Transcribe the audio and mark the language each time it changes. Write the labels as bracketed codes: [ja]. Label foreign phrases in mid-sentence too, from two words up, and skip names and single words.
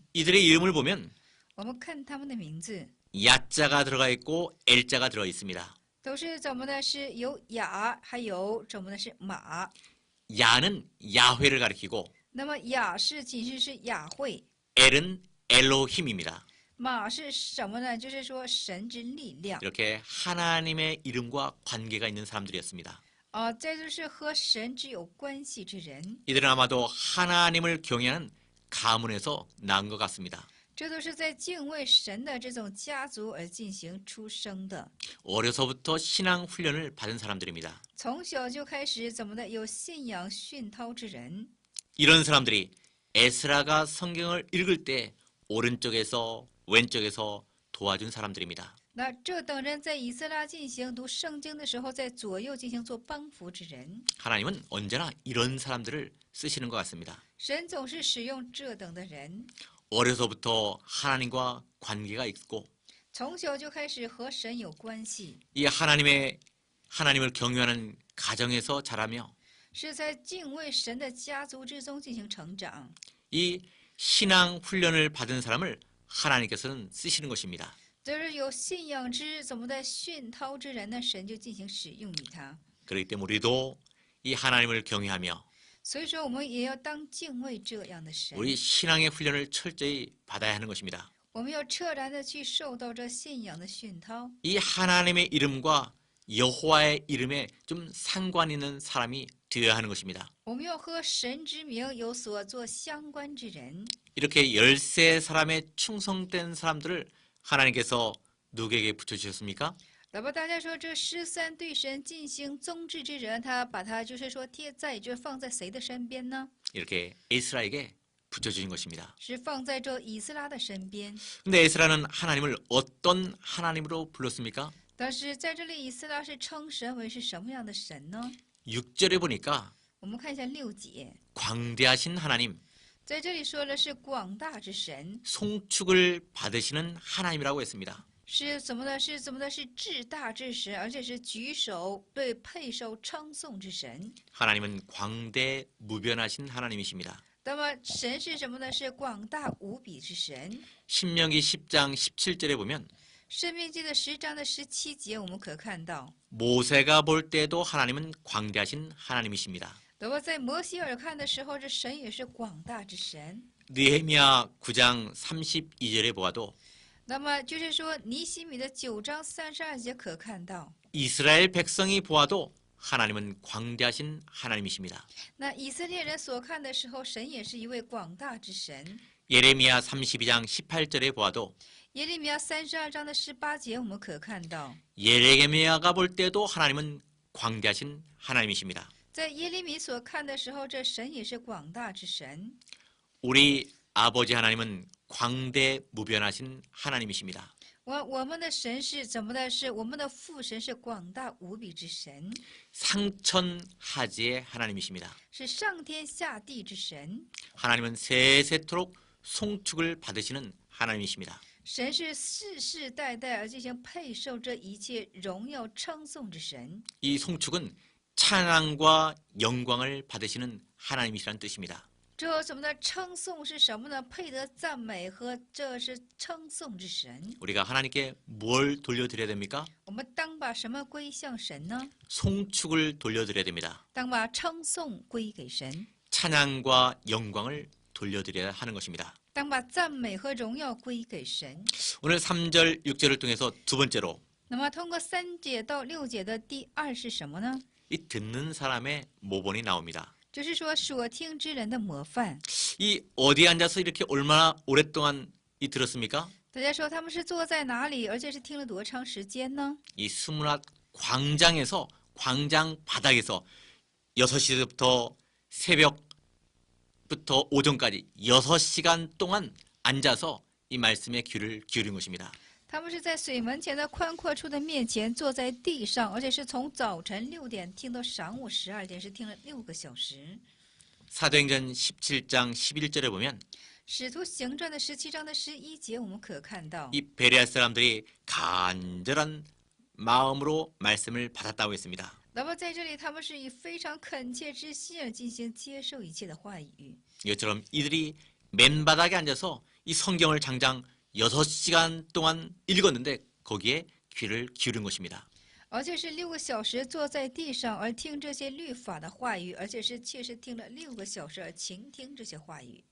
[ko] 이들의 이름을 보면 [zh] 我们看他们的名字， [ko] 야자가 들어가 있고 엘자가 들어 있습니다. [zh] 都是怎么的？是有雅，还有怎么的？是马。 [ko] 야는 야훼를 가리키고 [zh] 那么雅是其实是雅慧， [ko] 엘은 엘로힘입니다. [zh] 马是什么呢？就是说神之力量 [ko] 이렇게 하나님의 이름과 관계가 있는 사람들이었습니다. [zh] 啊，这就是和神只有关系之人。 [ko] 이들은 아마도 하나님을 경외하는 가문에서 난 것 같습니다. [zh] 这都是在敬畏神的这种家族而进行出生的， [ko] 어려서부터 신앙 훈련을 받은 사람들입니다. [zh] 从小就开始怎么的有信仰熏陶之人。 [ko] 이런 사람들이 에스라가 성경을 읽을 때 오른쪽에서 왼쪽에서 도와준 사람들입니다. [zh] 那这等人在以斯拉进行读圣经的时候，在左右进行做帮扶之人。 [ko] 하나님은 언제나 이런 사람들을 쓰시는 것 같습니다. [zh] 神总是使用这等的人， [ko] 어려서부터 하나님과 관계가 있고 [zh] 从小就开始和神有关系， [ko] 이 하나님을 경외하는 가정에서 자라며 [zh] 是在敬畏神的家族之中进行成长。 [ko] 이 신앙 훈련을 받은 사람을 하나님께서는 쓰시는 것입니다. [zh] 就是有信仰之怎么的熏陶之人呢，神就进行使用于他。 [ko] 그렇기 때문에 우리도 이 하나님을 경외하며 [zh] 所以说，我们也要当敬畏这样的神， [ko] 우리 신앙의 훈련을 철저히 받아야 하는 것입니다. [zh] 我们要彻然的去受到这信仰的熏陶。 [ko] 이 하나님의 이름과 여호와의 이름에 좀 상관 있는 사람이 되어야 하는 것입니다. [zh] 我们要和神之名有所做相关之人。 [ko] 이렇게 13사람의 충성된 사람들을 하나님께서 누구에게 붙여주셨습니까? [zh] 那么大家说，这13对神进行宗治之人，他把他就是说贴在，就是放在谁的身边呢？ [ko] 이렇게 에스라에게 붙여주신 것입니다. [zh] 是放在这以斯拉的身边。 [ko] 근데 에스라는 하나님을 어떤 하나님으로 불렀습니까? [zh] 但是在这里，以斯拉是称神为是什么样的神呢？ [ko] 6절에 보니까 [zh] 我们看一下6节， [ko] 광대하신 하나님, [zh] 在这里说的是广大之神， [ko] 송축을 받으시는 하나님이라고 했습니다. [zh] 是怎么的？是怎么的？是至大之神，而且是举手对配受称颂之神。 [ko] 하나님은 광대 무변하신 하나님이십니다. [zh] 那么神是什么呢？是广大无比之神。 [ko] 신명기 10장 17절에 보면 [zh] 申命记的10章的17节，我们可看到， [ko] 모세가 볼 때도 하나님은 광대하신 하나님이십니다. [zh] 那么在摩西尔看的时候，这神也是广大之神。 [ko] 느헤미야 9장 32절에 보아도 [zh] 那么就是说，尼希米的9章32节可看到， [ko] 이스라엘 백성이 보아도 하나님은 광대하신 하나님이십니다. [zh] 那以色列人所看的时候，神也是一位广大之神。 [ko] 예레미야 32장 18절에 보아도 [zh] 耶利米亚32章的18节，我们可看到， [ko] 예레미야가 볼 때도 하나님은 광대하신 하나님이십니다. [zh] 在耶利米所看的时候，这神也是广大之神。 [ko] 우리 아버지 하나님은 광대무변하신 하나님이십니다. [zh] 我们的神是怎么的？是我们的父神是广大无比之神， [ko] 상천하지의 하나님이십니다. [zh] 是上天下地之神。 [ko] 하나님은 세세토록 송축을 받으시는 하나님이십니다. [zh] 神是世世代代而进行配受这一切荣耀称颂之神。 [ko] 이 송축은 찬양과 영광을 받으시는 하나님이시라는 뜻입니다. [zh] 这怎么的称颂是什么呢？配得赞美和这是称颂之神。 [ko] 우리가 하나님께 뭘 돌려드려야 됩니까? [zh] 我们当把什么归向神呢？ [ko] 송축을 돌려드려야 됩니다. [zh] 当把称颂归给神， [ko] 찬양과 영광을 돌려드려야 하는 것입니다. [zh] 当把赞美和荣耀归给神。 [ko] 오늘 3절, 6절을 통해서 두 번째로 [zh] 那么通过3节到6节的第二是什么呢？ [ko] 이 듣는 사람의 모본이 나옵니다. [zh] 就是说所听之人的模范。 [ko] 이 어디에 앉아서 이렇게 얼마나 오랫동안 들었습니까? [zh] 大家说他们是坐在哪里，而且是听了多长时间呢？ [ko] 이 스무낫 광장에서 광장 바닥에서 6시부터 새벽부터 오전까지 6시간 동안 앉아서 이 말씀에 귀를 기울인 것입니다. [zh] 他们是在水门前的宽阔处的面前坐在地上，而且是从早晨6点听到晌午12点，是听了6个小时。 [ko] 사도행전 17장 11절에 보면 [zh] 使徒行传的17章的11节，我们可看到， [ko] 이 베레아 사람들이 간절한 마음으로 말씀을 받았다고 했습니다. [zh] 那么在这里，他们是以非常恳切之心而进行接受一切的话语。 [ko] 이것처럼 이들이 맨바닥에 앉아서 이 성경을 장장 6시간 동안 읽었는데 거기에 귀를 기울인 것입니다. [zh] 而且是6个小时坐在地上而听这些律法的话语，而且是切实听了6个小时而倾听这些话语。